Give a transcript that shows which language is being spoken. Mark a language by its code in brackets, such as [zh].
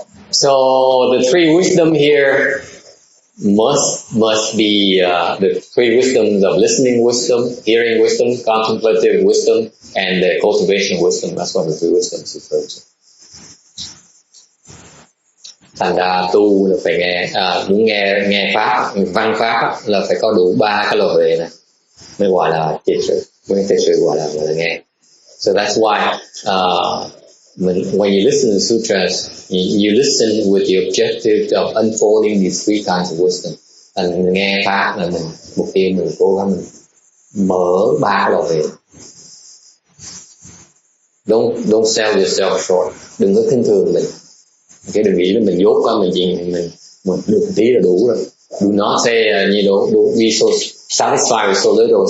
[en] So the three wisdom here must be the three wisdoms of listening wisdom, hearing wisdom, contemplative wisdom, and the cultivation wisdom. That's what the three wisdoms refer to. [vi] Thành ra tu là phải muốn nghe pháp, văn pháp là phải có đủ ba cái loại huệ này mới gọi là triệt sự, mới triệt sự gọi là nghe. [en] So that's why when you listen to sutras, you listen with the objective of unfolding these three kinds of wisdom. [vi] Thành nghe pháp là mục tiêu mình cố gắng mình mở ba loại huệ. [en] Don't sell yourself short. [vi] Đừng có khinh thường mình. Cái đừng nghĩ là mình dốt quá, mình được tí là đủ rồi. [en] Do not say don't be so satisfied with so little.